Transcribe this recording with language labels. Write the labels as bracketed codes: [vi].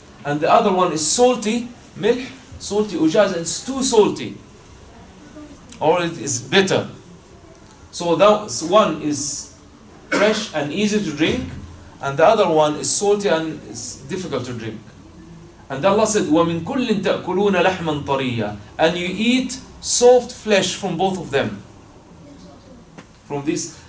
[en] And the other one is salty. Milh, salty, ujaj, and it's too salty. Or it is bitter. So that one is fresh and easy to drink, and the other one is salty and it's difficult to drink. And Allah said, [ar] وَمِن كُلٍّ تَأْكُلُونَ لَحْمًا طَرِيًّا. [en] And you eat soft flesh from both of them. From this.